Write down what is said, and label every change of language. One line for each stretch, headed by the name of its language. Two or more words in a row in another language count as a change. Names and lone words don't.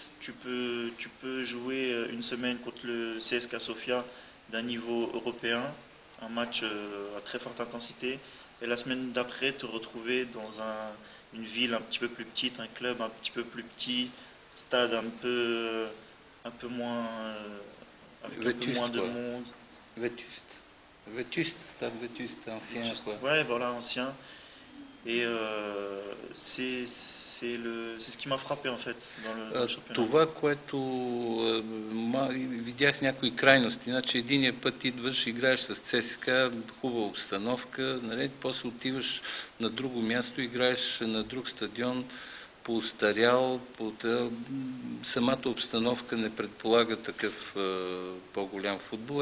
French: Tu peux jouer une semaine contre le CSKA Sofia d'un niveau européen, un match à très forte intensité, et la semaine d'après te retrouver dans une ville un petit peu plus petite, un club un petit peu plus petit, stade un peu moins avec un peu moins de monde. Vétuste, stade Vétuste, ancien quoi. Ouais, voilà, ancien. Et c'est ce qui m'a frappé en fait dans le championnat.
Bulgarian: Това, което видях някои крайности, значи единия път идваш, играеш с ЦСКА, хубава обстановка, нали? После отиваш на друго място, играеш на друг стадион, поостарял, самата обстановка не предполага такъв по-голям футбол.